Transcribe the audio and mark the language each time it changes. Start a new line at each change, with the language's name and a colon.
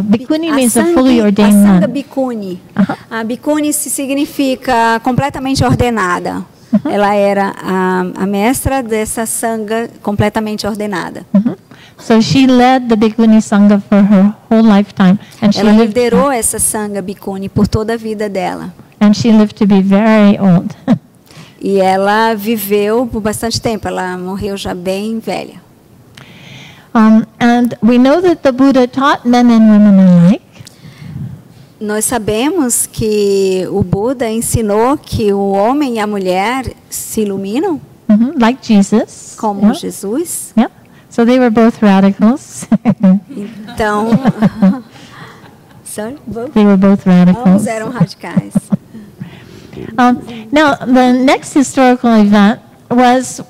English: Bhikkhuni means a fully ordained nun.
Portuguese: A sangha Bhikkhuni. A Bhikkhuni significa completamente ordenada. ela era a mestra dessa sangha completamente ordenada.
English: So she led the Bhikkhuni Sangha for her whole lifetime, and
Portuguese: Ela liderou essa sangha bhikkhuni por toda a vida dela.
English: she lived to be very old.
Portuguese: E ela viveu por bastante tempo, ela morreu já bem velha.
English: And we know that the Buddha taught men and women alike.
Portuguese: Nós sabemos que o Buda ensinou que o homem e a mulher se iluminam,
English: Like Jesus.
Portuguese: como
English: Yeah.
Portuguese: Jesus.
English: Yeah. So they were both radicals.
Portuguese: Então, sorry,
English: They were both radicals.
Portuguese: eram radicais.
English: Now, the next historical event was